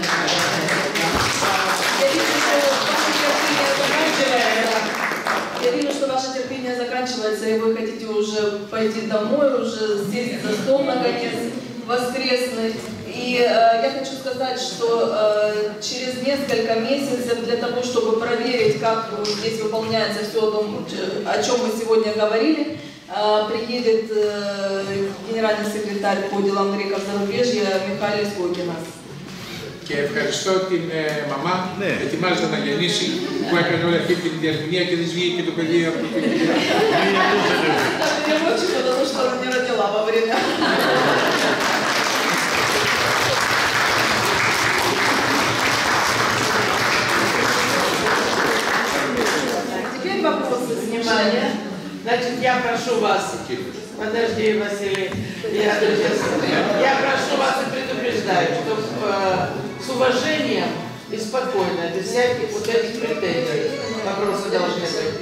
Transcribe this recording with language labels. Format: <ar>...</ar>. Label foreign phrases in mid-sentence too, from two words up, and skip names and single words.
<ru>Я вижу, что ваше терпение заканчивается, и вы хотите уже пойти домой, уже сесть за стол, наконец, воскресный. И я хочу сказать, что через несколько месяцев для того, чтобы проверить, как здесь выполняется все о чем мы сегодня говорили, приедет генеральный секретарь по делам греков зарубежья Михаил Скокинов.</ru> <el>Και ευχαριστώ την μαμά, ετοιμάζεται να γεννήσει, που έκανε όλη αυτή την διαρμηνία και δεν βγήκε και το παιδί από το παιδί.</el> <ru>Потому что она не родила во время. Теперь вопросы, внимание. Значит, я прошу вас, подожди, Василий, я прошу вас и предупреждаю, что с уважением и спокойно, без всяких вот этих претензий вопросы должны быть.</ru>